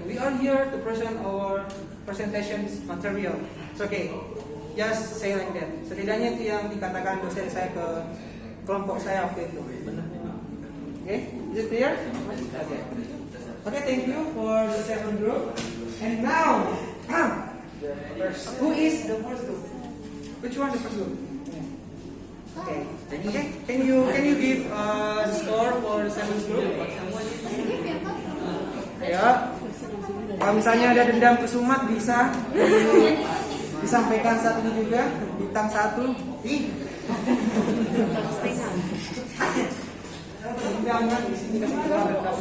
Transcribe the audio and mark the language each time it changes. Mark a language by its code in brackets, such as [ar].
[en] We are here to present our presentation material. It's okay. Just say like that. [id] Setidaknya itu yang dikatakan dosen saya ke kelompok saya waktu itu. [en] Okay, is it clear? Okay, thank you for the second group. And now, who is the first group? Which one the first group? Okay. Can you give the score for the seventh group? [id] Ayo. Kalau misalnya ada dendam ke Sumat bisa disampaikan saat ini juga, bintang 1. Undangan di sini kasih dendamnya.